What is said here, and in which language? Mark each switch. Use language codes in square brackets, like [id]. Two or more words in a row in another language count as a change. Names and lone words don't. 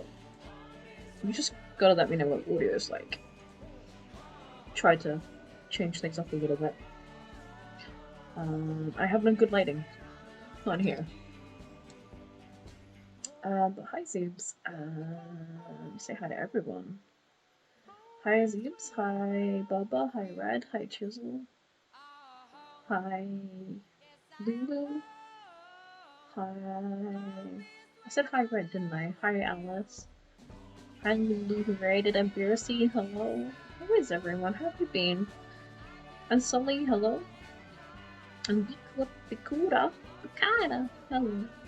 [en] You just gotta let me know what audio is like. Try to change things up a little bit. I have no good lighting. Not here. But hi Zeebs. Say hi to everyone. Hi Zeebs, hi Bubba, hi Red, hi Chisel. Hi Lulu. Hi. I said hi Red, didn't I? Hi Alice. Hi Lulu who raided and Beersy, hello. How is everyone? How have you been? And Sully, hello. And Bikura, Bikana, hello.